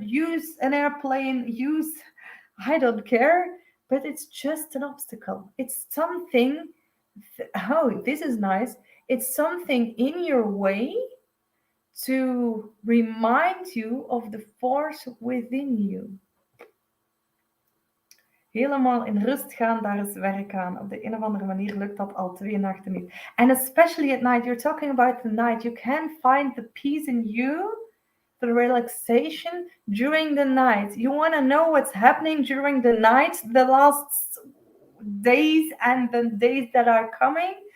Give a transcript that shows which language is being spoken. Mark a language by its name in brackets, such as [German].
[English] Use an airplane, I don't care, but it's just an obstacle. It's something, this is nice. It's something in your way to remind you of the force within you. [Dutch] Helemaal in rust gaan, daar is werk aan. Op de een of andere manier lukt dat al 2 nachten niet. [English] And especially at night, you're talking about the night. You can find the peace in you, the relaxation during the night. You want to know what's happening during the night, the last days and the days that are coming?